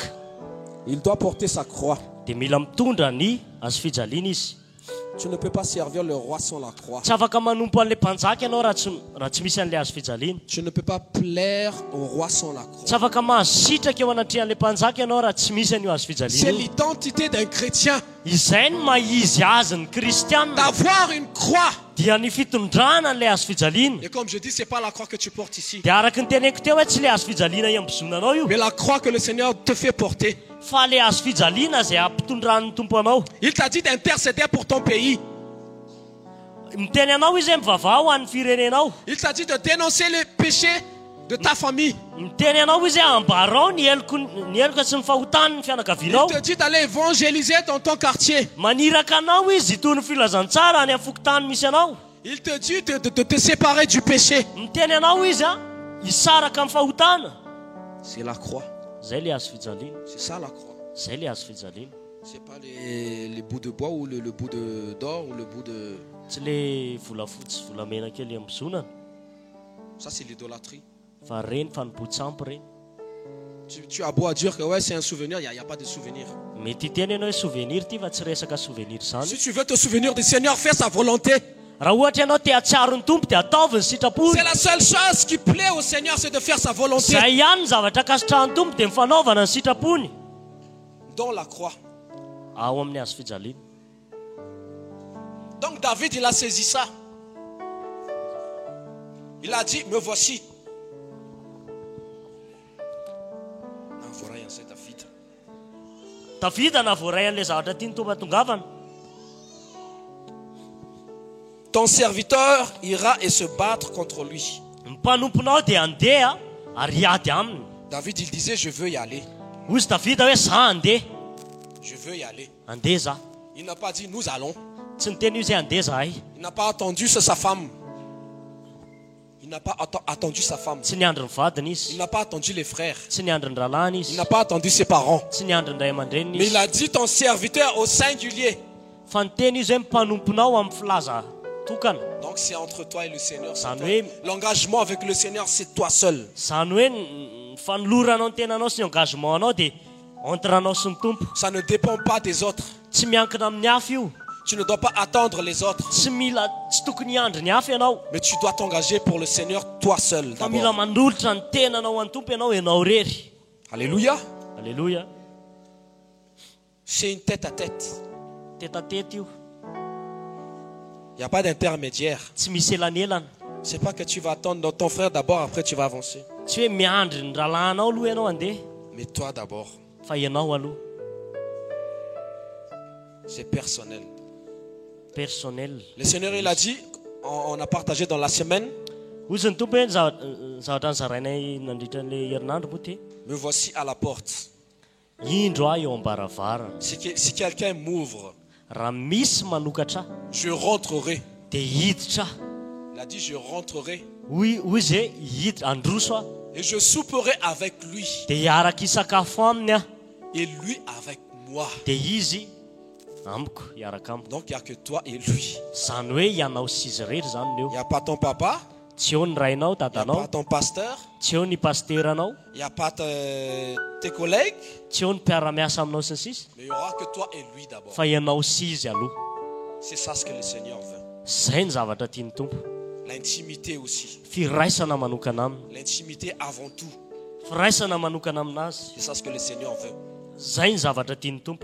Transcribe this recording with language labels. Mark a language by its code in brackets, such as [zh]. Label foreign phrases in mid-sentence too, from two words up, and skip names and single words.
[fr] il doit porter sa croix. [mg] dia mila mitondra ny azo fijaliana izy. [fr] Tu ne peux pas servir le roi sans la croix. [mg] Tsy afaka manompo an'ilay mpanjaka ianao raha tsy misy an'ilay azo fijaliana. [fr] Tu ne peux pas plaire au roi sans la croix. [mg] Tsy afaka mahazo sitraka eo anatrehan'ilay mpanjaka ianao raha tsy misy an'io azo [fr] C'est [mg] fijaliana. [fr] l'identité d'un chrétien [mg] Izay ny mahizy azy ny kristianina [fr] d'avoir une croix. [mg] dia ny fitondrana n'ilay azo fijaliana. [fr] Et comme je dis, c'est pas la croix que tu portes ici, [mg] Dia araka ny teneko teo hoe tsy le azo fijaliana iambozonanao io, [fr] mais la croix que le Seigneur te fait porter. [mg] fa le azo fijaliana zay ampitondran'ny tompo anao. [fr] Il t'a dit d'intercéder pour ton pays. [mg] Miteny anao izy hoe mivavao ho an'ny firenenao. [fr] Il t'a dit de dénoncer les péchés de ta famille. [mg] miteny anao izy ambarao ny eloko sy ny fahotany ny [fr] Il [mg] fianakavianao [fr] te dit d'aller évangéliser dans ton quartier. [mg] maniraka anao izy toy ny filazantsara any afokotany misy anao [fr] Il te dit de te séparer du péché. [mg] miteny anao izy hisaraka amin'ny fahotana [fr] C'est la croix. [mg] zay le azo fijaliana [fr] C'est ça la croix. [mg] zay le azo fijaliana [fr] C'est pas les bouts de bois ou le bout d'or ou le bout de... [mg] tsy le volafotsy volamena kely ambozonana [fr] Ça, c'est l'idolâtrie. [mg] fa reny fanompoatsampy reny [fr] Tu as beau à dire que ouais, c'est un souvenir, il n'y a pas de souvenir. [mg] mety hiteny ianao hoe souvenir ty fa tsy resaka souvenir zany [fr] Si tu veux te souvenir du Seigneur, fais sa volonté. [mg] raha ohatra ianao te hatsiaro ny tompo dia ataovy ny sitrapony [fr] C'est la seule chose qui plaît au Seigneur, c'est de faire sa volonté. [mg] zay ihany ny zavatra akasitrahan'ny tompo dia mifanaovana ny sitrapony [fr] Dans la croix. [mg] ao amin'ny azo fijaliana [fr] Donc David, il a saisi ça. Il a dit, me voici. [mg] tavita na voaray an'ilay zavatra ty ny tompo atongavana [fr] Ton serviteur ira et se battre contre lui. [mg] ny mpanomponao dia andeha ary ady aminy [fr] David, il disait, je veux y aller. [mg] hozy davida hoe za andeha [fr] Je veux y aller. [mg] andeha za [fr] Il n'a pas dit, nous allons. [mg] tsy niteny io zay andeha zahay [fr] Il n'a pas attendu sa femme. Il n'a pas attendu sa femme. [mg] tsy niandry ny vadiny [fr] Il [mg] izy [fr] n'a pas attendu les frères. [mg] tsy niandry ny ralàny [fr] Il [mg] izy [fr] n'a pas attendu ses parents. [mg] tsy niandry ny ray aman-dreniny [fr] Mais il [mg] izy [fr] a dit, ton serviteur au singulier. [mg] fa niteny izy hoe mpanomponao amin'ny filaza tokana [fr] Donc c'est entre toi et le Seigneur. c'est [mg] Zany [fr] toi. [mg] hoe [fr] L'engagement avec le Seigneur, c'est toi seul. [mg] zany hoe ny fanoloranao ny tenanao sy ny engagement anao dia entre anao sy ny tompo [fr] Ça ne dépend pas des autres. [mg] tsy miankina amin'ny hafa io [fr] Tu ne dois pas attendre les autres. [mg] tsy mila tsy tokony hiandry ny hafa ianao [fr] Mais tu dois t'engager pour le Seigneur, toi seul. [mg] fa mila [fr] d'abord. [mg] mandolotra ny tenanao an'ny tompo ianao ianao rery [fr] Alléluia. [mg] alleloia [fr] C'est une tête à tête. [mg] tetatety io [fr] Il n'y a pas d'intermédiaire. [mg] tsy misy elanelana [fr] C'est pas que tu vas attendre ton frère d'abord, après tu vas avancer. [mg] tsy hoe miandry ny ralànao aloha ianao andeha [fr] Mais toi d'abord. [mg] fa ianao aloha [fr] C'est personnel. [mg] personnel [fr] Le Seigneur, il a dit, on a partagé dans la semaine, [mg] ozy ny tompo hoe zavatra nyzarainay nandritra n'le herinandro moa ty [fr] me voici à la porte. [mg] indro aho eo ambaravarana [fr] Si quelqu'un m'ouvre, [mg] raha misy manokatra [fr] je rentrerai. [mg] dia hiditra [fr] Il a dit, je rentrerai [mg] hoy zay hiditra androso aho [fr] et je souperai avec lui [mg] dia hiaraka isakafo aminy aho [fr] et lui avec moi. [mg] dia izy amiko hiaraka amiko [fr] Donc il n'y a que toi et lui. [mg] zany hoe ianao sy izy rery zany [fr] Il [mg] leo [fr] n'y a pas ton papa, [mg] tsy eo ny rainao [fr] il n'y a [mg] dadanao [fr] pas ton pasteur, [mg] tsy eo ny pasteranao [fr] il n'y a pas tes collègues, [mg] tsy eo ny mpiara-miasa aminao sy ny sisy [fr] mais il n'y aura que toi et lui d'abord. [mg] fa ianao sy izy aloha [fr] C'est ça ce que le Seigneur veut. [mg] zay ny zavatra tiany tompo [fr] L'intimité aussi. [mg] firaisana manokana aminy [fr] L'intimité avant tout. [mg] firaisana manokana aminazy [fr] C'est ça ce que le Seigneur veut. [mg] zay ny zavatra tiany tompo